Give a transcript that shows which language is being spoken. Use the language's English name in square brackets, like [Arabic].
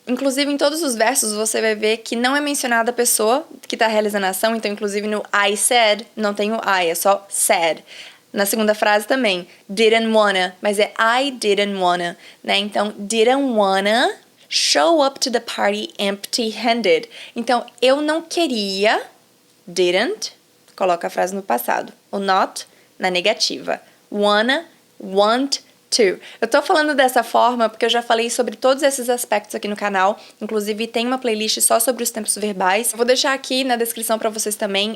[Portuguese] Inclusive, em todos os versos, você vai ver que não é mencionada a pessoa que está realizando a ação. Então, inclusive, no [English] I said, [Portuguese] não tem o I, é só said. Na segunda frase também, [English] didn't wanna, [Portuguese] mas é [English] I didn't wanna, [Portuguese] né? Então, [English] didn't wanna show up to the party empty-handed. [Portuguese] Então, eu não queria, didn't, coloca a frase no passado. O not na negativa. Wanna, want, to. Eu tô falando dessa forma porque eu já falei sobre todos esses aspectos aqui no canal. Inclusive, tem uma playlist só sobre os tempos verbais. Eu vou deixar aqui na descrição pra vocês também.